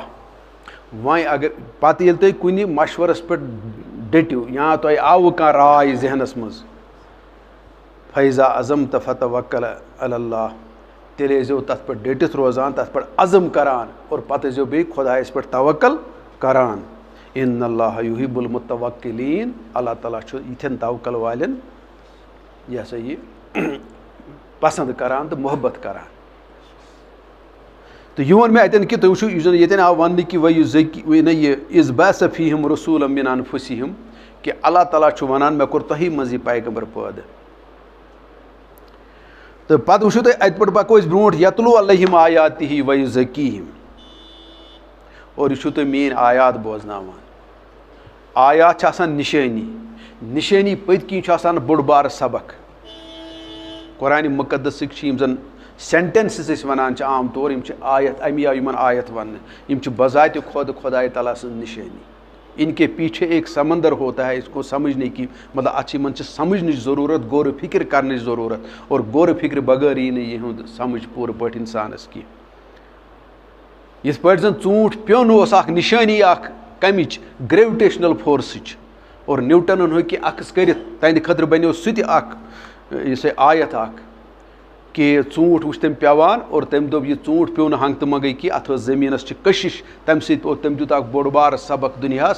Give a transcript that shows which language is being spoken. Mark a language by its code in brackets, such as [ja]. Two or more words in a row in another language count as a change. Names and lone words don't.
[ks] وۄنۍ اگر پتہٕ ییٚلہِ تُہۍ کُنہِ مشورس پٮ۪ٹھ ڈٔٹِو یا تۄہہِ آوٕ کانٛہہ راے ذہنس منٛز, [ar] فیضا عظمت فتوکل علی اللہ, [ks] تیٚلہِ ٲسۍزیو تتھ پٮ۪ٹھ ڈٔٹِتھ روزان, تتھ پٮ۪ٹھ عزم کران, اور پتہٕ ٲسۍزیو بیٚیہِ خۄدایس پٮ۪ٹھ توکل کران. [ar] ان اللہ یحب المتوکلین, [ks] اللہ تعالیٰ چھُ یِتھٮ۪ن توکل والٮ۪ن یہ ہسا یہِ پسند کران تہٕ محبت کران. تہٕ یہِ ووٚن مےٚ اتٮ۪ن کہِ تُہۍ وٕچھِو یُس زن ییٚتٮ۪ن آو وننہٕ کہِ یہِ [ar] اِذ بعث فیہم رسولا من انفسہم, [ks] کہِ اللہ تعالیٰ چھُ ونان مےٚ کوٚر تۄہی منٛز یہِ پیغمبر پٲدٕ. تہٕ پتہٕ وٕچھِو تُہۍ اتہِ پٮ۪ٹھ پکو أسۍ برونٛٹھ, [ar] یتلو علیہم آیاتہ ویزکیہم, [ks] اور یہِ چھُو تۄہہِ میٲنۍ آیات بوزناوان. آیات چھِ آسان نِشٲنی, نِشٲنی پٔتۍ کِنۍ چھُ آسان بوٚڑ بارٕ سبق. قرآن مقدسٕکۍ چھِ یِم زن سینٹینسز أسۍ ونان چھِ عام طور, یِم چھِ آیت, امی آو یِمن آیت وننہٕ. یِم چھِ بذاتِ خۄد خۄداے تعالیٰ سٕنٛز نِشٲنی. [ur] ان کے پیچھے ایک سمندر ہوتا ہے, اس کو سمجھنے کی مطلب [ks] اتھ چھِ یِمن چھِ سمجھنٕچ ضروٗرت, غور و فکر کرنٕچ ضروٗرت, اور غور و فکر بغٲر یی نہٕ یِہُنٛد سمجھ پوٗرٕ پٲٹھۍ انسانس کینٛہہ. یِتھ پٲٹھۍ زن ژوٗنٛٹھ پیوٚن اوس اکھ نِشٲنی اکھ کمِچ, [en] gravitational force, [ks] اور نیوٹنن ہیوٚک یہِ عکس کٔرِتھ, تہنٛدِ خٲطرٕ بنیو سُہ تہِ اکھ یُس یہِ آیت اکھ کہ ژوٗنٛٹھ وٕچھ تٔمۍ پیٚوان, اور تٔمۍ دوٚپ یہِ ژوٗنٛٹھ پیوٚو نہٕ ہنٛگتہٕ منٛگٕے کینٛہہ, اتھ ٲس زٔمیٖنس چھِ کٔشِش, تمہِ سۭتۍ تٔمۍ دیُت اکھ بوٚڑ بارٕ سبق دُنیاہس.